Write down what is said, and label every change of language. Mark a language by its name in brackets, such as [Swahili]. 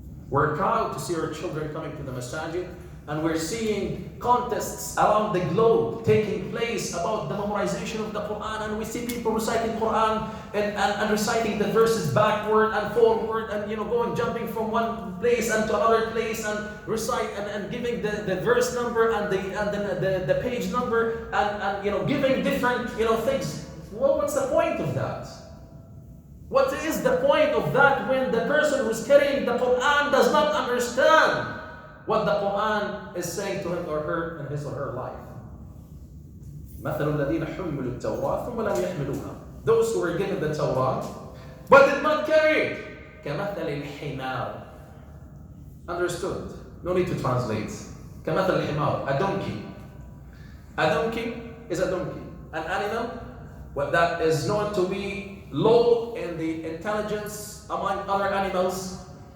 [English] We're proud to see our children coming to the masajid, and we're seeing contests around the globe taking place about the memorization of the Quran, and we see people reciting Quran and reciting the verses backward and forward, and jumping from one place and to another place, and recite and giving the verse number and the page number and giving different things. Well, what's the point of that? What is the point of that when the person who's carrying the Quran does not understand what the Quran is saying to him or her in his or her life? [Arabic] مثل الذين حملوا التوراة ثم لم يحملوها. [English] Those who were given the Torah but did not carry it. [Arabic] كمثل الحمار. [English] Understood? No need to translate. [Arabic] كمثل الحمار, [English] a donkey. A donkey is a donkey, an animal that is known to be low in the intelligence among other animals.